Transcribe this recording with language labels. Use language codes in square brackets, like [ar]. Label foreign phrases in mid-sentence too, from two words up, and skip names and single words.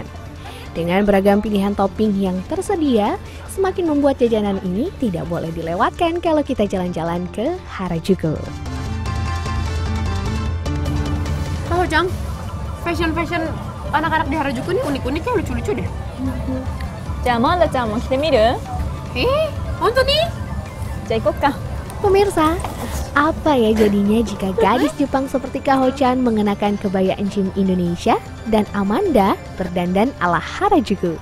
[id] Dengan beragam pilihan topping yang tersedia, semakin membuat jajanan ini tidak boleh dilewatkan kalau kita jalan-jalan ke Harajuku. Halo Cang, fashion anak-anak di Harajuku ini unik-unik ya, lucu-lucu deh. [ja] じゃあアマンダちゃんも着てみる？ [id] Hontou nih? [ja] じゃあ行こっか。 [id] Pemirsa, apa ya jadinya jika gadis Jepang seperti Kak Ho-chan mengenakan kebaya encim Indonesia dan Amanda berdandan ala Harajuku?